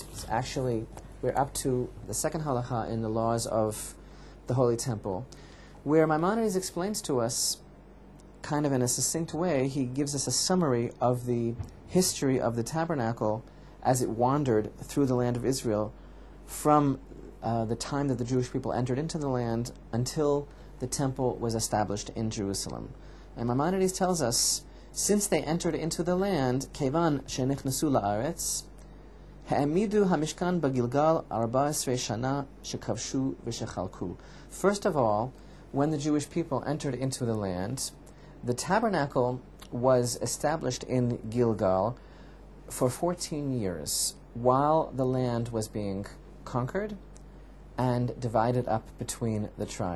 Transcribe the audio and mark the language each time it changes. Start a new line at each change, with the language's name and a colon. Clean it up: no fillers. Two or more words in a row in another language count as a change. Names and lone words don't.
English: Actually, we're up to the second halacha in the laws of the Holy Temple, where Maimonides explains to us, kind of in a succinct way, he gives us a summary of the history of the tabernacle as it wandered through the land of Israel from the time that the Jewish people entered into the land until the temple was established in Jerusalem. And Maimonides tells us, since they entered into the land,
Hebrew: כיון שנכנסו לארץ, העמידו המשכן בגלגל 14 שנה שכבשו ושחלקו.
English: First of all, when the Jewish people entered into the land, the tabernacle was established in Gilgal for 14 years, while the land was being conquered and divided up between the tribes.